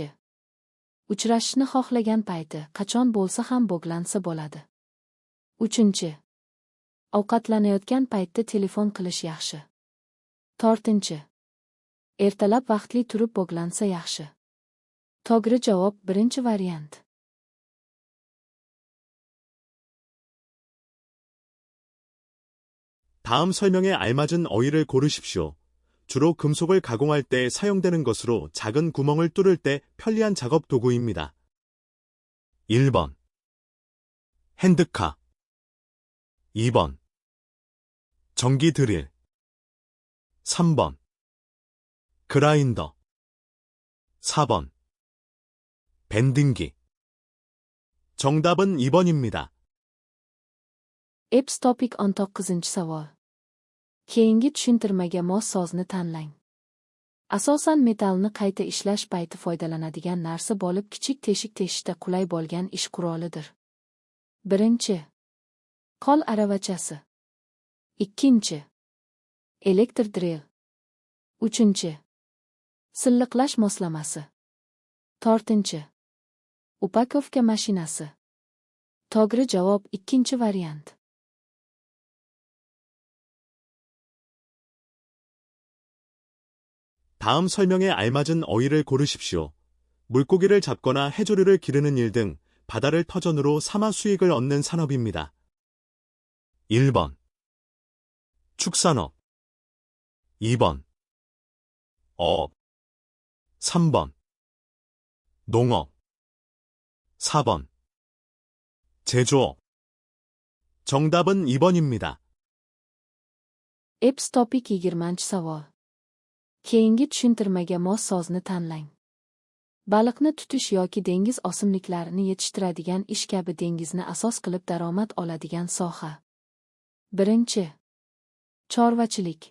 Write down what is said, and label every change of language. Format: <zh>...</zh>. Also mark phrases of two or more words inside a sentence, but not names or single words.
<uz>Uchrashishni xohlagan payti qachon bo'lsa ham bo'glansa bo'ladi. Uchinchi. Ovqatlanayotgan paytda telefon qilish yaxshi. To'rtinchi. Ertalab vaqtli turib bo'glansa yaxshi. To'g'ri javob birinchi variant.</uz> <ko>다음 설명에 알맞은 어휘를 고르십시오. 주로 금속을 가공할 때 사용되는 것으로 작은 구멍을 뚫을 때 편리한 작업 도구입니다. 1번. 핸드카. 2번. 전기 드릴. 3번. 그라인더. 4번. 밴딩기. 정답은 2번입니다.</ko> <uz>Epps topic 19 savol. Keyingi tushuntirmaga mos so'zni tanlang. Asosan metallni qayta ishlash payti foydalanadigan narsa bo'lib kichik teshik teshishda qulay bo'lgan ish qurolidir. Birinchi. Qo'l aravachasi. Ikkinchi. Elektr drill. Uchinchi. Silliqlash moslamasi. To'rtinchi. Upakovka mashinasi. To'g'ri javob ikkinchi variant.</uz> <ko>다음 설명에 알맞은 어휘를 고르십시오. 물고기를 잡거나 해조류를 기르는 일 등 바다를 터전으로 삼아 수익을 얻는 산업입니다. 1번. 축산업. 2번. 어업. 3번. 농업. 4번. 제조업. 정답은 2번입니다.</ko> <uz>Epps topic 20 savol. Keyingi tushuntirmaga mos so'zni tanlang. Baliqni tutish yoki dengiz o'simliklarini yetishtiradigan ish kabi dengizni asos qilib daromad oladigan soha. Birinchi. Chorvachilik.</uz>